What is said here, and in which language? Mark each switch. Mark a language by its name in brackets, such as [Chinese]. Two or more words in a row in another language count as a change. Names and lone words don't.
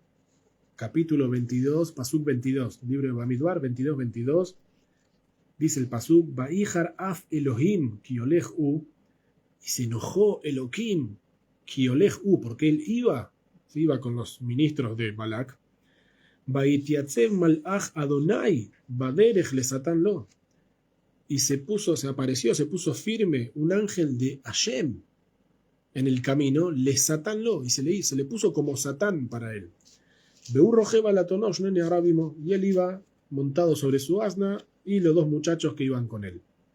[Spanish] Capítulo 22, Pasuk 22, libro de Bamidbar, 22. Dice el Pasuk, [Hebrew] ויחר אף אלהים כי הולך הוא, [Spanish] y se enojó [Hebrew] אלהים כי הולך הוא, [Spanish] porque él iba con los ministros de Balak. [Hebrew] ויתיצב מלאך אדני בדרך לשטן לו. [Spanish] Y se puso firme un ángel de Hashem en el camino, [Hebrew] לשטן לו, [Spanish] y se le puso como Satán para él. Y él iba montado sobre su asna y los dos muchachos que iban con él.